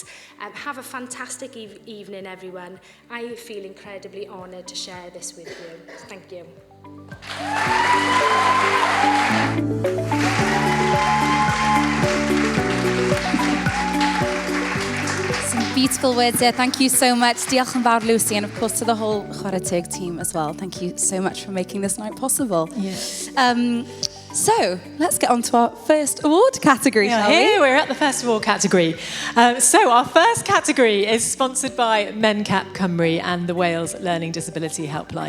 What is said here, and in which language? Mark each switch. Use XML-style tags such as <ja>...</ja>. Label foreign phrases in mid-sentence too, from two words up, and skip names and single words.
<en>Have a fantastic evening, everyone. I feel incredibly honoured to share this with you. Thank you. Beautiful words there. Thank you so much.</en> <cy>Diolch yn fawr, Lucy,</cy> <en>and of course to the whole Chwarae Teg team as well. Thank you so much for making this night possible. Yeah. So let's get on to our first award category, shall we? Here we're at the first award category. So our first category is sponsored by Mencap Cymru and the Wales Learning Disability Helpline.</en>